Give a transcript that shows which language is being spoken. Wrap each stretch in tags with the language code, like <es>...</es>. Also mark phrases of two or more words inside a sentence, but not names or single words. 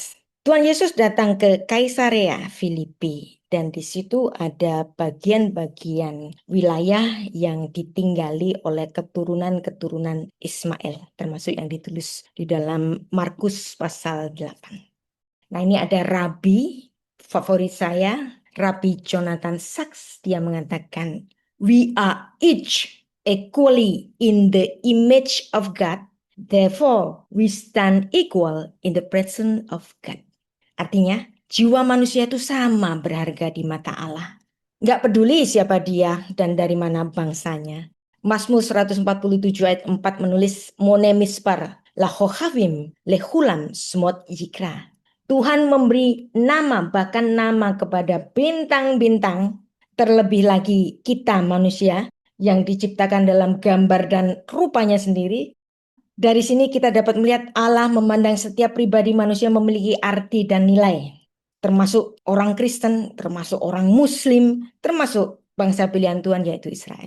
<id>Tuhan Yesus datang ke Kaisarea Filipi. dan di situ ada bagian-bagian wilayah yang ditinggali oleh keturunan-keturunan Ismail, termasuk yang ditulis di dalam Markus pasal 8. Nah, ini ada rabi favorit saya, Rabbi Jonathan Sacks. Dia mengatakan,</id> <en>"We are each equally in the image of God, therefore we stand equal in the presence of God."</en> <id>Artinya, jiwa manusia itu sama berharga di mata Allah. Nggak peduli siapa dia dan dari mana bangsanya. Mazmur 147 ayat 4 menulis,</id> <he>"מונה מספר לכוכבים לכולם שמות יקרא."</he> <id>Tuhan memberi nama, bahkan nama kepada bintang-bintang, terlebih lagi kita manusia yang diciptakan dalam gambar dan rupanya sendiri. Dari sini kita dapat melihat Allah memandang setiap pribadi manusia memiliki arti dan nilai, termasuk orang Kristen, termasuk orang Muslim, termasuk bangsa pilihan Tuhan yaitu Israel.</id>